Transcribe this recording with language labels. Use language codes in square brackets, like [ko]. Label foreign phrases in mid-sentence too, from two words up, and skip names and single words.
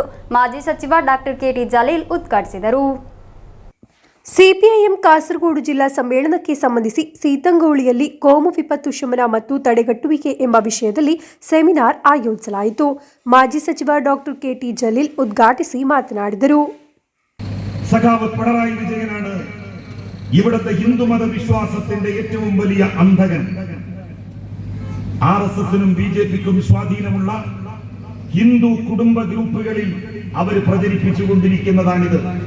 [kn] ಮಾಜಿ ಸಚಿವ ಡಾಕ್ಟರ್ ಕೆಟಿ ಜಲೀಲ್ ಉದ್ಘಾಟಿಸಿದರು. ಸಿಪಿಐಎಂ ಕಾಸರಗೋಡು ಜಿಲ್ಲಾ ಸಮ್ಮೇಳನಕ್ಕೆ ಸಂಬಂಧಿಸಿ ಸೀತಂಗೋಳಿಯಲ್ಲಿ ಕೋಮು ವಿಪತ್ತು ಶಮನ ಮತ್ತು ತಡೆಗಟ್ಟುವಿಕೆ ಎಂಬ ವಿಷಯದಲ್ಲಿ ಸೆಮಿನಾರ್ ಆಯೋಜಿಸಲಾಯಿತು. ಮಾಜಿ ಸಚಿವ ಡಾಕ್ಟರ್ ಕೆಟಿ ಜಲೀಲ್ ಉದ್ಘಾಟಿಸಿ ಮಾತನಾಡಿದರು. [ml] സഖാവ് പിണറായി വിജയനാണ് ഇവിടുത്തെ ഹിന്ദുമത വിശ്വാസത്തിന്റെ ഏറ്റവും വലിയ അന്ധകൻ. RSSനും BJPക്കും സ്വാധീനമുള്ള ഹിന്ദു കുടുംബ ഗ്രൂപ്പുകളിൽ അവർ പ്രചരിപ്പിച്ചുകൊണ്ടിരിക്കുന്നതാണിത്.